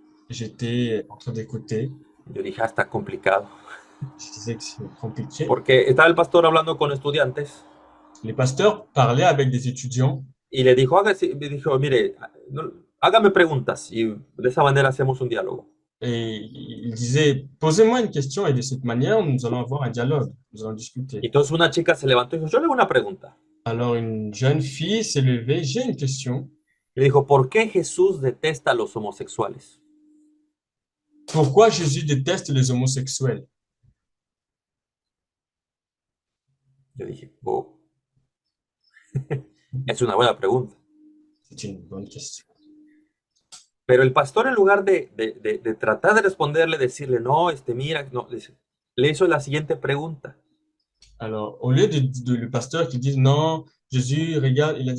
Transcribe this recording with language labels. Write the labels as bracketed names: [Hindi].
[French] J'étais en train d'écouter. [Spanish] yo dije, está complicado. [French] Je disais que c'est compliqué. [Spanish] Porque estaba el pastor hablando con estudiantes [French] Les pasteurs parlaient avec des étudiants [Spanish] y le dijo, mire, hágame preguntas y de esa manera hacemos un diálogo. [French] et ils disaient, posez-moi une question et de cette manière, nous allons avoir un dialogue, nous allons discuter. [Spanish] Entonces una chica se levantó y dijo, yo le hago una pregunta. [French] Alors une jeune fille s'est levée, j'ai une question. [Spanish] Le dijo, ¿por qué Jesús detesta a los homosexuales? [French] Pourquoi Jésus déteste les homosexuels? [Spanish] Yo dije, oh, es una buena pregunta. [French] C'est une bonne question. [Spanish] Pero el pastor, en lugar de tratar de responderle, decirle, no, mira, no, le hizo la siguiente pregunta. [French] Alors, au lieu le pasteur qui dit non, Jésus, regarde,